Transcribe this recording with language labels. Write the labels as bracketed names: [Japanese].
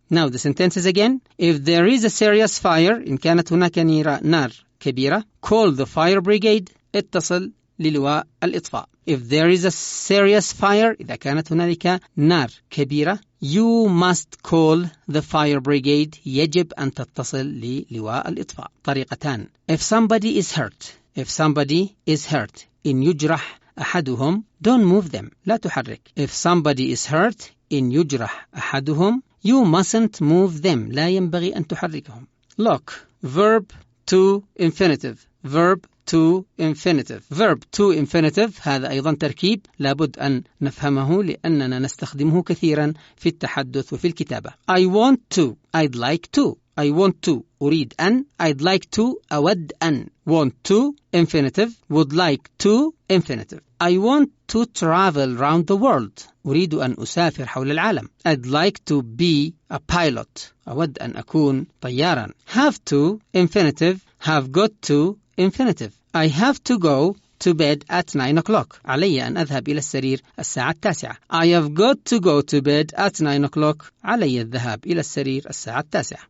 [English] Now the sentences again. If there is a serious fire, [Arabic] إن كانت هناك نار كبيرة, [English] call the fire brigade. [Arabic] اتصل للواء الإطفاء. If there is a serious fire, إذا كانت هنالك نار كبيرة, you must call the fire brigade. يجب أن تتصل للواء الإطفاء. طريقتان. [English] If somebody is hurt, if somebody is hurt, [Arabic] إن يجرح أحدهم, [English] don't move them. [Arabic] لا تحرك. [English] If somebody is hurt, [Arabic] إن يجرح أحدهم, [English] you mustn't move them. [Arabic] لا ينبغي أن تحركهم. [English] Look, verb to infinitive. Verb to infinitive. Verb to infinitive [Arabic] هذا أيضا تركيب لابد أن نفهمه لأننا نستخدمه كثيرا في التحدث وفي الكتابة. [English] I want to, I'd like to. I want to, [Arabic] أريد أن. [English] I'd like to, [Arabic] أود أن. [English] Want to, infinitive. Would like to, infinitive. I want to travel around the world. [Arabic] أريد أن أسافر حول العالم. [English] I'd like to be a pilot. [Arabic] أود أن أكون طيارا. [English] Have to, infinitive. Have got to, infinitive. I have to go to bed at 9 o'clock. [Arabic] علي أن أذهب إلى السرير الساعة 9. [English] I have got to go to bed at 9 o'clock. [Arabic] علي الذهاب إلى السرير الساعة 9.